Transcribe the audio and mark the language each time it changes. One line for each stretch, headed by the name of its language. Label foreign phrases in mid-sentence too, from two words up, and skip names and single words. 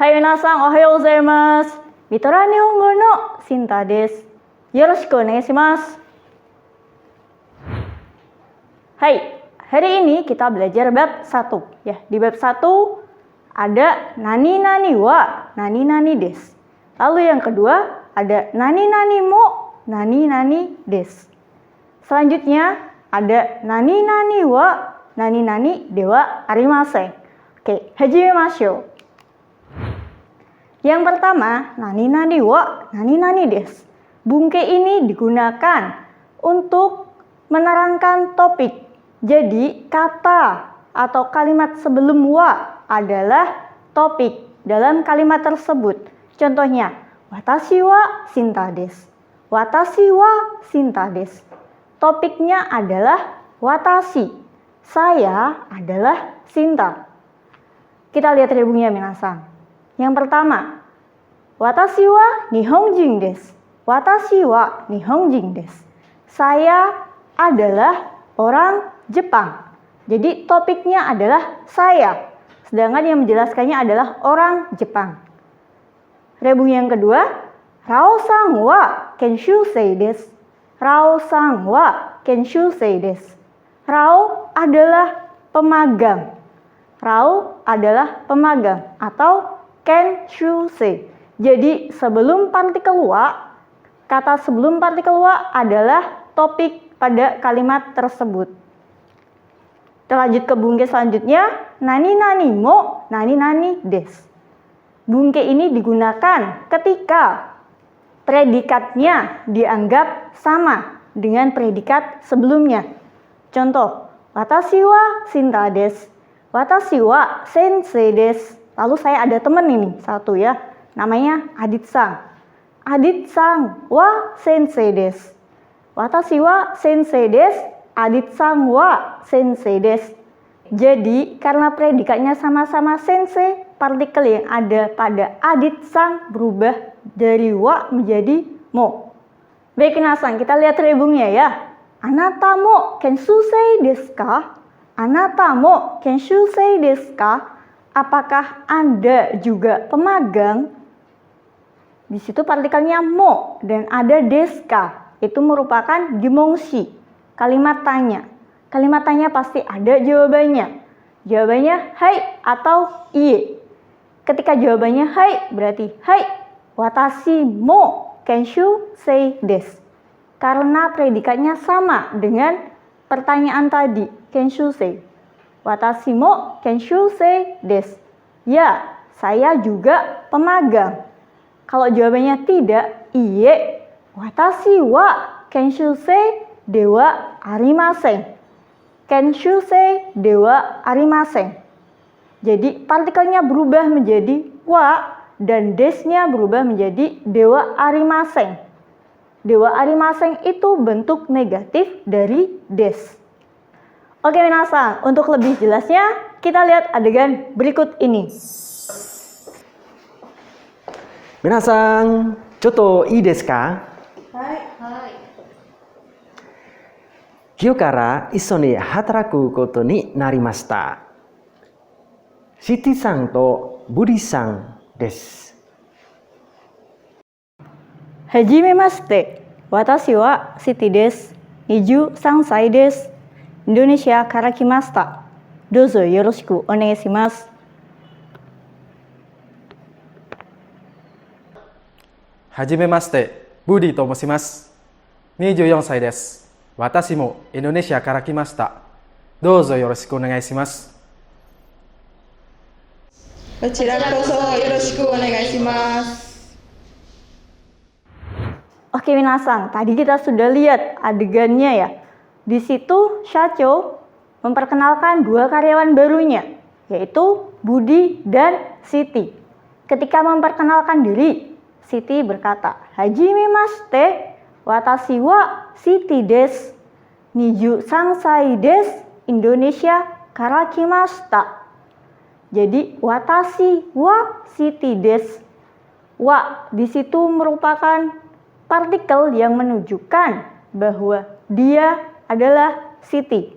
Japanese: みなさん おはようございます。ビトラ日本語のシンタです. よろしくお願いします.
Indonesian: Hai, hari ini kita belajar bab 1 ya. Di bab 1 ada
Japanese: 何々は何々です.
Indonesian: Lalu yang kedua ada
Japanese: 何々も何々です.
Indonesian: Selanjutnya ada
Japanese: 何々は何々ではありません.
Indonesian: Oke, hajimemashou. Yang pertama,
Japanese: 何々は何々です.
Indonesian: Bungke ini digunakan untuk menerangkan topik. Jadi, kata atau kalimat sebelum wa adalah topik dalam kalimat tersebut. Contohnya,
Japanese: 私はシンタです. 私はシンタです.
Indonesian: Topiknya adalah watashi. Saya adalah Shinta. Kita lihat rebungnya minasan. Yang pertama,
Japanese: 私は日本人です. 私は日本人です.
Indonesian: Saya adalah orang Jepang. Jadi topiknya adalah saya. Sedangkan yang menjelaskannya adalah orang Jepang. Rebung yang kedua,
Japanese: ラオさんは研修生です. ラオさんは研修生です.
Indonesian: Rao adalah pemagang. Rao adalah pemagang atau kenshusei. Jadi sebelum partikel wa, kata sebelum partikel wa adalah topik pada kalimat tersebut. Kita lanjut ke bungke selanjutnya,
Japanese: 何々も何々です.
Indonesian: Bungke ini digunakan ketika predikatnya dianggap sama dengan predikat sebelumnya. Contoh,
Japanese: 私はシンタです. 私は先生です.
Indonesian: Lalu saya ada teman ini, satu ya, namanya Adit-san.
Japanese: アディットさんは先生です。私は先生です. アディットさんは先生です.
Indonesian: Jadi, karena predikatnya sama-sama sensei, partikel yang ada pada Adit-san berubah dari wa menjadi mo. Baik, minasan, kita lihat rebungnya ya.
Japanese: あなたも研修生ですか? あなたも研修生ですか?
Indonesian: Apakah Anda juga pemagang? Di situ partikelnya mo dan ada
Japanese: ですか.
Indonesian: Itu merupakan gimongshi, kalimat tanya. Kalimat tanya pasti ada jawabannya. Jawabannya hai atau iye. Ketika jawabannya hai berarti
Japanese: はい私も研修生です.
Indonesian: Karena predikatnya sama dengan pertanyaan tadi, kenshusei.
Japanese: 私も研修生です.
Indonesian: Ya, saya juga pemagang. Kalau jawabannya tidak,
Japanese: いいえ、私は研修生ではありません. 研修生ではありません.
Indonesian: Jadi partikelnya berubah menjadi wa dan desnya berubah menjadi
Japanese: ではありません. ではありません
Indonesian: itu bentuk negatif dari des. Oke minasan, untuk lebih jelasnya kita lihat adegan berikut ini.
Japanese: 皆さん、ちょっといいですか? Hai. 今日からいそに働くことになりました. シティさんとブディさんです. はじめまして. 私はシティです. 23 歳です。インドネシアから来ました。どうぞよろしくお願いします。はじめまして、ブディと申します。24歳です。私もインドネシアから来ました。どうぞよろしくお願いします。こちらこそよろしくお願いします。
Indonesian: Oke minasan, tadi kita sudah lihat adegannya ya. Di situ Shacho memperkenalkan dua karyawan barunya, yaitu Budi dan Siti. Ketika memperkenalkan diri, Siti berkata,
Japanese: はじめまして、私はシティです. 23 歳です。インドネシアから来ました. じゃ私はシティです.
Indonesian: Wa di situ merupakan partikel yang menunjukkan bahwa dia adalah Siti.